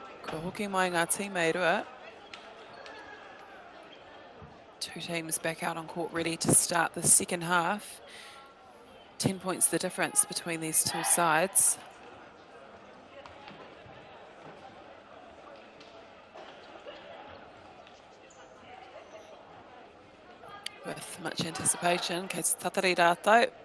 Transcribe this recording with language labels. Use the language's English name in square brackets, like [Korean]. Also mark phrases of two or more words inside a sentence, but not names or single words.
[Māori] Ko hoki mai ngā tīmei rua. [English] Two teams back out on court ready to start the second half. 10 points the difference between these two sides. With much anticipation, [Māori] kei te tatari rātou.